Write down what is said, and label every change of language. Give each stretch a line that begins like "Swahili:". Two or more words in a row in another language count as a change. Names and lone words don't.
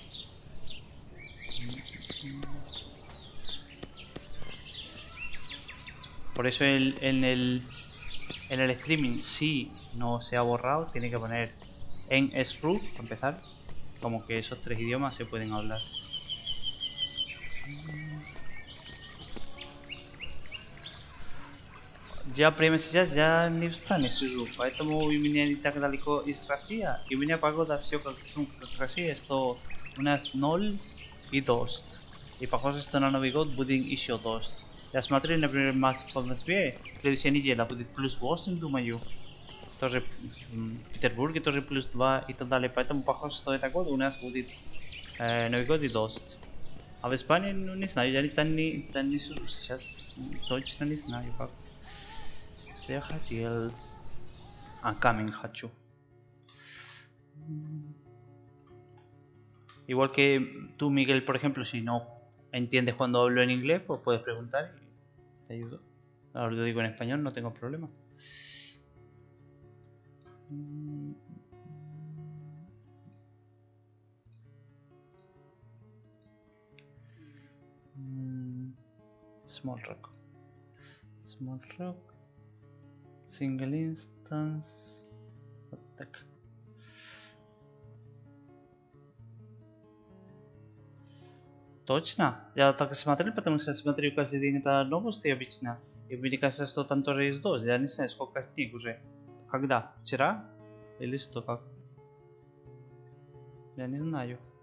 Spanish: Por eso en el streaming, si no se ha borrado, tiene que poner en SRU, para empezar, como que esos 3 idiomas se pueden hablar.
Russian: Я прямо сейчас я не в стране сижу, поэтому у меня не так далеко из России, и у меня погода все как, ну, как в России, что у нас 0 и дождь. И похоже, что на Новый год будет еще дождь. Я смотрю, например, по Москве, следующая неделя будет плюс 8, думаю. Тоже в Петербурге тоже плюс 2 и так далее. Поэтому похоже, что это год у нас будет Новый год и дождь. А в Испании, ну не знаю, я там не сижу сейчас. Точно не знаю как. Что я хотел. Камень хочу.
Spanish: Igual que tú, Miguel, por ejemplo, si no entiendes cuando hablo en inglés, pues puedes preguntar y te ayudo. Ahora lo digo en español, no tengo problema.
English: Small rock. Small rock. Single instance. Attack.
Russian: Точно? Я так и смотрел, потому что я смотрю каждый день это новости обычно. И мне кажется, что там тоже есть дождь. Я не знаю, сколько снег уже. Когда? Вчера? Или что, как? Я не знаю.